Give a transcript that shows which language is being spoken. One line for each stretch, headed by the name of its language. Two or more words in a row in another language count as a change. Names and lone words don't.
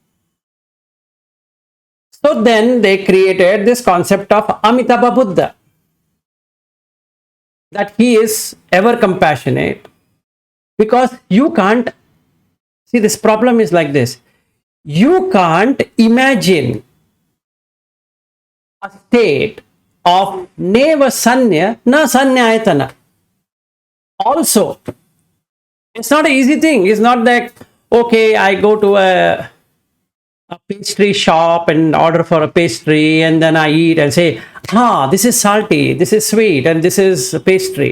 English: So then they created this concept of Amitabha Buddha, that he is ever compassionate, because you can't see, this problem is like this. You can't imagine a state of
Pali: neva sanya na sanyayatana.
English: Also, it's not an easy thing. It's not that, okay, I go to a pastry shop and order for a pastry, and then I eat and say, this is salty, this is sweet, and this is pastry.